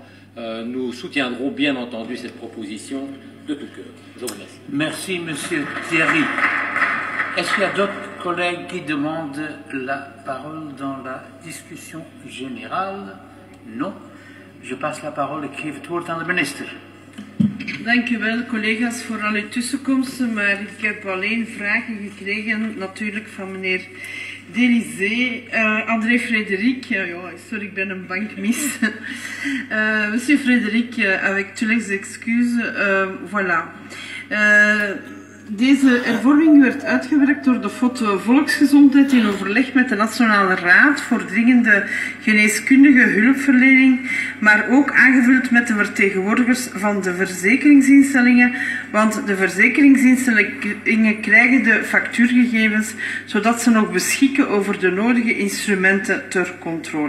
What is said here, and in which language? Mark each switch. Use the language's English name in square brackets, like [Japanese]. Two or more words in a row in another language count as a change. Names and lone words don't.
[French] Nous soutiendrons bien entendu cette proposition de tout cœur. Je vous remercie. Merci, Monsieur Thierry. Est-ce qu'il y a d'autres collègues qui demandent la parole dans la discussion générale? Non. Je passe la parole. [Dutch] Ik geef het woord aan de minister. Dank u wel, collega's, voor al uw tussenkomsten. Maar ik heb alleen vragen gekregen, natuurlijk van meneer Delizé, André Frédéric, sorry, ik ben een bankmis. [French] Monsieur Frédéric, avec tous les excuses, voilà. [Dutch] Deze hervorming werd uitgewerkt door de FOD Volksgezondheid in overleg met de Nationale Raad voor dringende geneeskundige hulpverlening, maar ook aangevuld met de vertegenwoordigers van de verzekeringsinstellingen, want de verzekeringsinstellingen krijgen de factuurgegevens zodat ze nog beschikken over de nodige instrumenten ter controle.